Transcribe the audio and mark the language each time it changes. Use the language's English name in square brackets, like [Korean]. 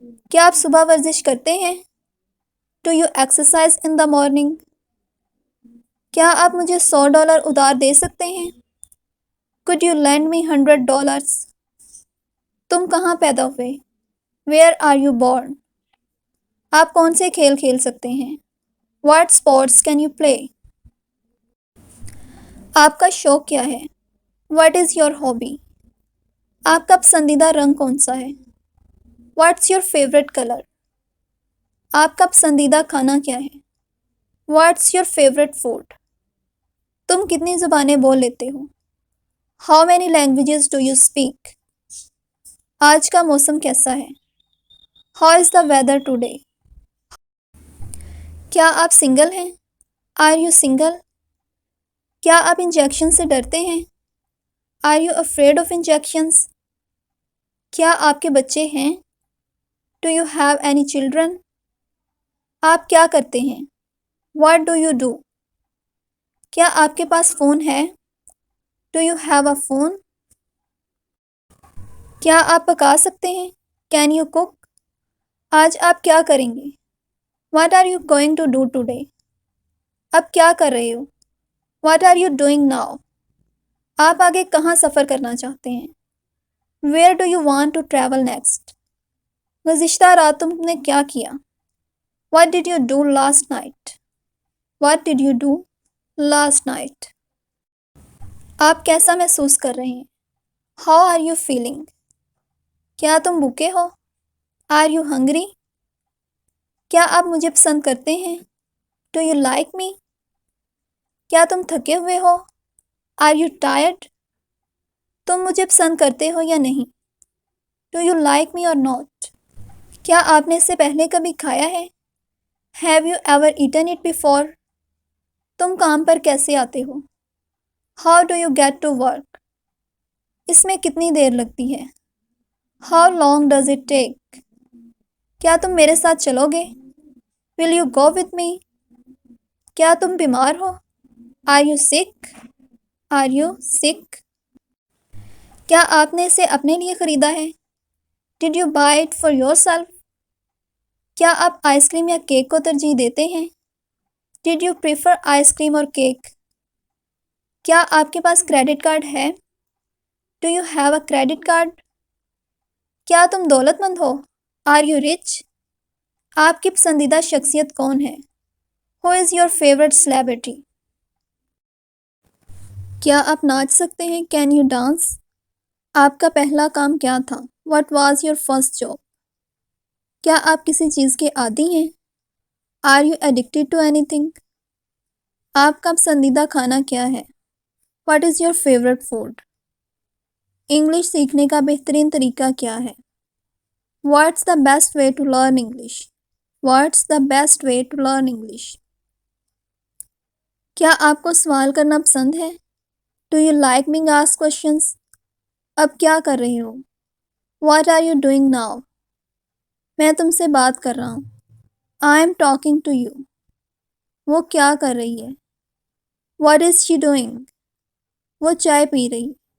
[Hindi] क्या आप सुबह वर्जिश करते हैं? [English] Do you exercise in the morning? [Hindi] क्या आप मुझे $100 उधार दे सकते हैं? [English] Could you lend me $100? [Hindi] तुम कहाँ पैदा हुए? [English] Where are you born? [Hindi] आप कौन से खेल खेल सकते हैं? [English] What sports can you play? [Hindi] आपका शौक क्या है? [English] What is your hobby? [Hindi] आपका पसंदीदा रंग कौन सा है? [English] What's your favorite color? [Hindi] आपका पसंदीदा खाना क्या है? [English] What's your favorite food? [Hindi] तुम कितनी ज़ुबानें बोल लेते हो? [English] How many languages do you speak? [Hindi] आज का मौसम कैसा है? [English] How is the weather today? [Hindi] क्या आप सिंगल हैं? [English] Are you single? [Hindi] क्या आप इंजेक्शन से डरते हैं? [English] Are you afraid of injections? [Hindi] क्या आपके बच्चे हैं? [English] Do you have any children? [Hindi] आप क्या करते हैं? [English] What do you do? [Hindi] क्या आपके पास फ़ोन है? [English] Do you have a phone? [Hindi] क्या आप पका सकते हैं? [English] Can you cook? [Hindi] आज आप क्या करेंगे? [English] What are you going to do today? [Hindi] अब क्या कर रहे हो? [English] What are you doing now? [Hindi] आप आगे कहाँ सफ़र करना चाहते हैं? [English] Where do you want to travel next? [Hindi] गुज़िश्ता रात तुमने क्या किया? [English] What did you do last night? What did you do last night? [Hindi] आप कैसा महसूस कर रहे हैं? [English] How are you feeling? [Hindi] क्या तुम भूखे हो? [English] Are you hungry? [Hindi] क्या आप मुझे पसंद करते हैं? [English] Do you like me? [Hindi] क्या तुम थके हुए हो? [English] Are you tired? [Hindi] तुम मुझे पसंद करते हो या नहीं? [English] Do you like me or not? [Hindi] क्या आपने इससे पहले कभी खाया है? [English] Have you ever eaten it before? [Hindi] तुम काम पर कैसे आते हो? [English] How do you get to work? [Hindi] इसमें कितनी देर लगती है? [English] How long does it take? [Hindi] क्या तुम मेरे साथ चलोगे? [English] Will you go with me? [Hindi] क्या तुम बीमार हो? [English] Are you sick? Are you sick? [Hindi] क्या आपने इसे अपने लिए ख़रीदा है? [English] Did you buy it for yourself? [Hindi] क्या आप आइसक्रीम या केक को तरजीह देते हैं? [English] Did you prefer ice cream और cake? [Hindi] क्या आपके पास क्रेडिट कार्ड है? [English] Do you have a credit card? [Hindi] क्या तुम दौलतमंद हो? [English] Are you rich? [Hindi] आपकी पसंदीदा शख्सियत कौन है? [English] Who is your favorite celebrity? [Hindi] क्या आप नाच सकते हैं? [English] Can you dance? [Hindi] आपका पहला काम क्या था? [English] What was your first job? [Hindi] क्या आप किसी चीज़ के आदी हैं? [English] Are you addicted to anything? [Hindi] आपका पसंदीदा खाना क्या है? [English] What is your favorite food? [Hindi] English सीखने का बेहतरीन तरीका क्या है? [English] What's the best way to learn English? What's the best way to learn English? [Hindi] क्या आपको सवाल करना पसंद है? [English] Do you like being asked questions? [Hindi] अब क्या कर रहे हो? [English] What are you doing now? [Hindi] मैं तुमसे बात कर रहा हूँ. [English] I am talking to you. [Hindi] वो क्या कर रही है? [English] What is she doing? [Hindi] वो चाय पी रही.